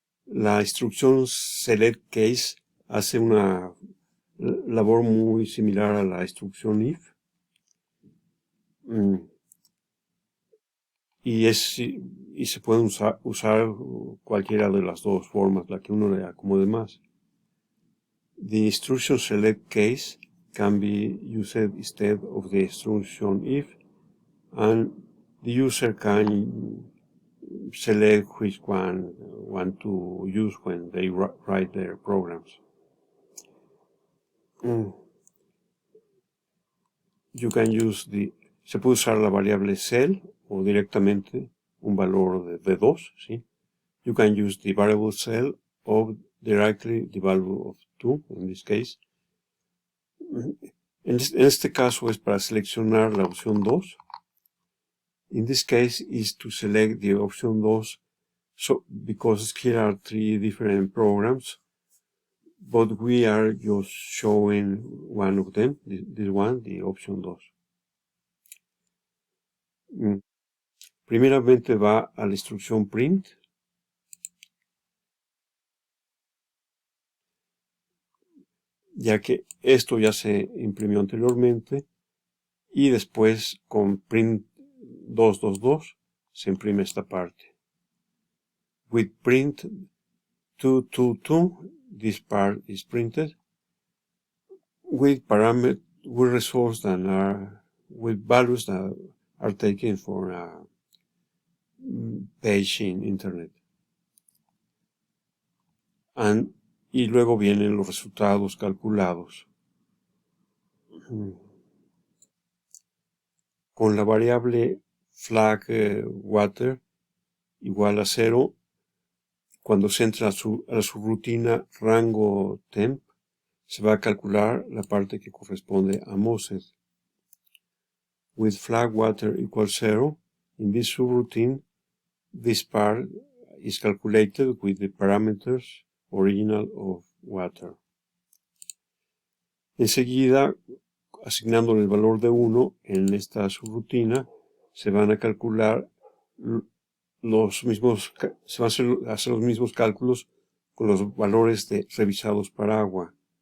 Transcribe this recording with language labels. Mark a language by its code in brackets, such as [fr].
[es] La instrucción select case hace una labor muy similar a la instrucción if. Y se pueden usar cualquiera de las dos formas, la que uno le acomode más. [en] The instruction select case can be used instead of the instruction if, and the user can select which one want to use when they write their programs. You can use [es] se puede usar la variable cell o directamente un valor de 2, ¿sí? [en] You can use the variable cell or directly the value of 2, in this case. [es] En este caso es para seleccionar la opción 2. [en] In this case is to select the option 2, so because here are 3 different programs, but we are just showing one of them, this one, the option 2. [es] Primeramente va a la instrucción print. Ya que esto ya se imprimió anteriormente, y después con print 222 se imprime esta parte. [en] With print 222, this part is printed with results that are with values that are taken for a page in internet. [es] Y luego vienen los resultados calculados. Con la variable flag water igual a 0, cuando se entra a su rutina rango temp, se va a calcular la parte que corresponde a Mosed. [en] With flag water equals 0, in this subroutine, this part is calculated with the parameters original of water. [es] Enseguida, asignándole el valor de 1 en esta subrutina, se van a calcular se van a hacer los mismos cálculos con los valores revisados para agua.